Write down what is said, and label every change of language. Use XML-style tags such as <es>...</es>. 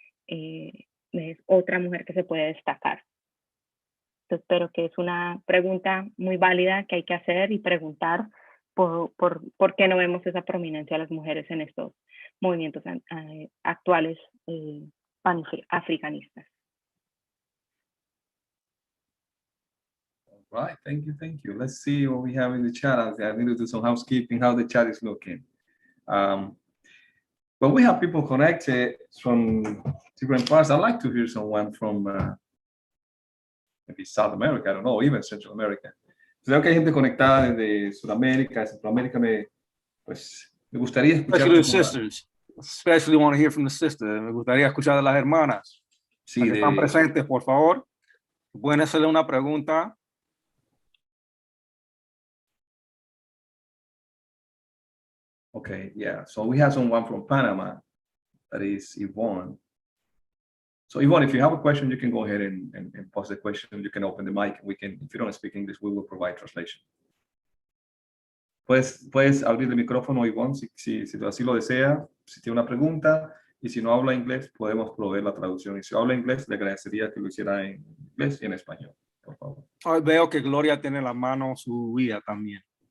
<es>Es otra mujer que se puede destacar. Entonces, espero que es una pregunta muy válida que hay que hacer y preguntar por qué no vemos esa prominencia de las mujeres en estos movimientos actuales panafricanistas.</es> <en>All right, thank you. Let's see what we have in the chat. I need to do some housekeeping, how the chat is looking. But we have people connected from different parts. I'd like to hear someone from maybe South America, I don't know, even Central America.</en> <es>Creo que hay gente conectada desde Sudamérica, Centroamérica. Me gustaría escuchar</es> <en>especially want to hear from the sister.</en> <es>Me gustaría escuchar de las hermanas. Sí, Las que están presentes, por favor. Pueden hacerle una pregunta.</es> <en>Okay, yeah. So we have someone from Panama, that is Yvonne. So Yvonne, if you have a question, you can go ahead and pose the question. You can open the mic. We can, if you don't speak English, we will provide translation.</en> <es>Puedes abrir el micrófono, Yvonne, si así lo desea, si tiene una pregunta, y si no habla inglés, podemos proveer la traducción. Y si habla inglés, le agradecería que lo hiciera en inglés y en español, por favor. Hoy veo que Gloria tiene la mano subida también.</es>